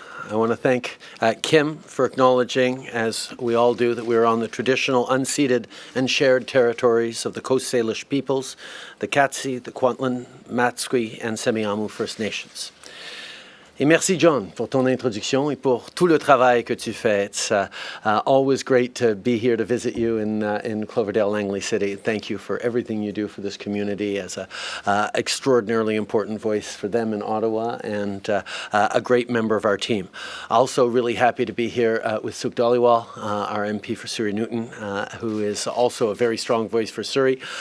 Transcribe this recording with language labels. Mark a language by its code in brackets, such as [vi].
[en] I want to thank Kim for acknowledging, as we all do, that we are on the traditional unceded and shared territories of the Coast Salish peoples, the Katsi, the Kwantlen, Matsqui, and Semiahmoo First Nations. [fr] Et merci, John, pour ton introduction et pour tout le travail que tu fais. [en] It's always great to be here to visit you in Cloverdale, Langley City. Thank you for everything you do for this community as an extraordinarily important voice for them in Ottawa and a great member of our team. Also really happy to be here with Suk Dhaliwal, our MP for Surrey Newton, who is also a very strong voice for Surrey.